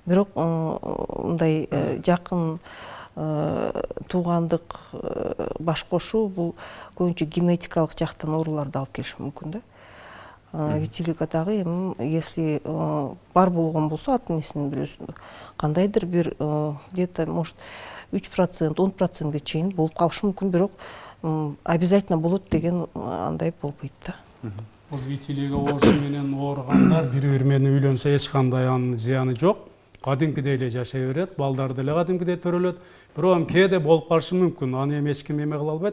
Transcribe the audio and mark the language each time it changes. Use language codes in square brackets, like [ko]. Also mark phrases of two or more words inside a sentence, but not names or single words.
[ky] бирок мындай жакын туугандык баш кошуу бул көбүнчө генетикалык жактан ооруларды алып келиши мүмкүн да. Витилиго дагы эми если бар болгон болсо ата энесинин бүлөсүндө кандайдыр бир [ru] где-то может [ky] 3%, 10%ге чейин болуп калышы мүмкүн, бирок обязательно болот деген андай болбойт да. Бул витилиго оорусу менен ооругандар бири менен үйлөнсө эч кандай анын зыяны жок. Кадимкидей эле жашай берет, балдары деле кадимкидей төрөлөт. Бирок эми кээде болуп калышы мүмкүн. Аны эми эч ким эме кыла албайт.